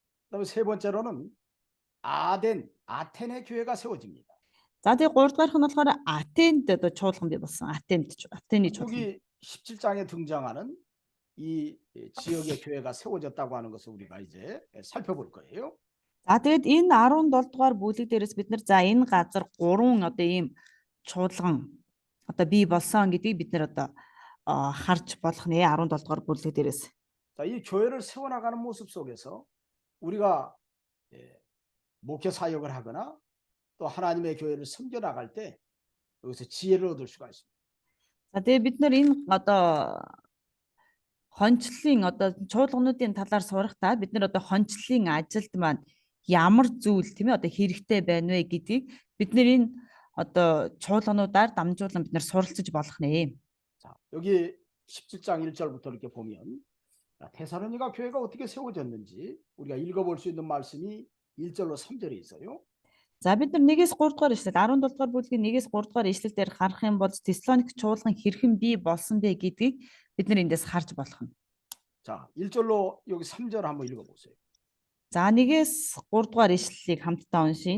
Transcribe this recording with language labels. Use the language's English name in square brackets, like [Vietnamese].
[Korean] 그다음에 세 번째로는 아테네 교회가 세워집니다. [Mongolian] За тэгээ 3 дахь нь болохоор Атенд одоо чуулган бий болсон. Атены чуулган. [Korean] 여기 17장에 등장하는 이 지역의 교회가 세워졌다고 하는 것을 우리가 이제 살펴볼 거예요. [Mongolian] За тэгээд энэ 17 дугаар бүлэг дээрээс бид нар за энэ газар 3 одоо ийм чуулган одоо бий болсон гэдгийг бид нар одоо харж болох нэ 17 дугаар бүлэг дээрээс. [Korean] 자, 이 교회를 세워나가는 모습 속에서 우리가 목회 사역을 하거나 또 하나님의 교회를 섬겨나갈 때 여기서 지혜를 얻을 수가 있습니다. [Mongolian] За тэгээд бид нар энэ одоо хончлын одоо чуулгануудын талаар сурахдаа бид нар одоо хончлын ажилд маань ямар зүйл тийм ээ одоо хэрэгтэй байна вэ гэдгийг бид нар энэ одоо чуулгануудаар дамжуулан бид нар суралцж болох нэ. [Korean] 자, 여기 17장 1절부터 이렇게 보면 데살로니가 교회가 어떻게 세워졌는지 우리가 읽어볼 수 있는 말씀이 1절로 3절에 있어요. [Mongolian] За бид нар 1-ээс 3 дугаар ишлэл 17 дугаар бүлгийн 1-ээс 3 дугаар ишлэл дээр харах юм бол Теслоник чуулган хэрхэн бий болсон бэ гэдгийг бид нар эндээс харж болох нь. [Korean] 자, 1절로 여기 3절 한번 읽어보세요. [Mongolian] За 1-ээс 3 дугаар ишлэлийг хамтдаа уншийе.